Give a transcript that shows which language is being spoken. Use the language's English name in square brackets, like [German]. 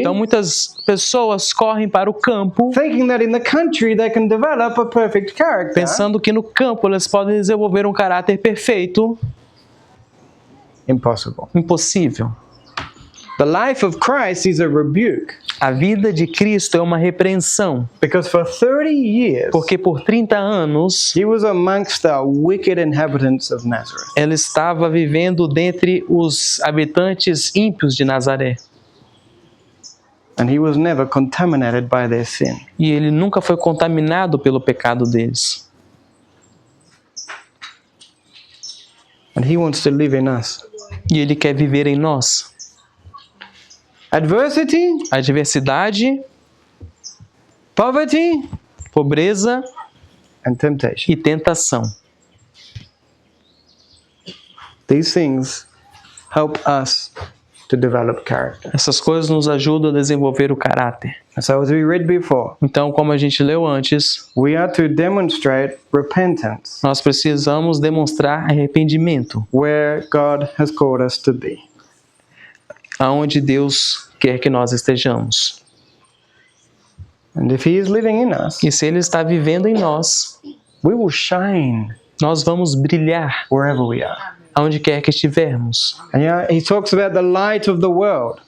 [Portuguese] Então muitas pessoas correm para o campo [English] thinking that in the country they can develop a perfect character. [Portuguese] pensando que no campo elas podem desenvolver um caráter perfeito, [English] impossible. [Portuguese] Impossível. [English] The life of Christ is a rebuke. [Portuguese] A vida de Cristo é uma repreensão, [English] Because for 30 years, [Portuguese] porque por 30 anos [English] he was amongst the wicked inhabitants of Nazareth. [Portuguese] ela estava vivendo dentre os habitantes ímpios de Nazaré. [English] And he was never contaminated by their sin. [Portuguese] E ele nunca foi contaminado pelo pecado deles. [English] And he wants to live in us. [Portuguese] E ele quer viver em nós. [English] Adversity, [Portuguese] Adversidade, [English] poverty, [Portuguese] pobreza [English] and temptation. [Portuguese] e tentação. [English] These things help us to develop character. [Portuguese] Essas coisas nos ajudam a desenvolver o caráter. [English] And so as we read before, [Portuguese] Então, como a gente leu antes, [English] we are to demonstrate repentance [Portuguese] nós precisamos demonstrar arrependimento, [English] where God has called us to be. [Portuguese] aonde Deus quer que nós estejamos. [English] And if he is living in us, [Portuguese] E se Ele está vivendo em nós, [English] we will shine [Portuguese] nós vamos brilhar [English] wherever we are. [Portuguese] aonde quer que estivermos. [English] And he talks about the light of the world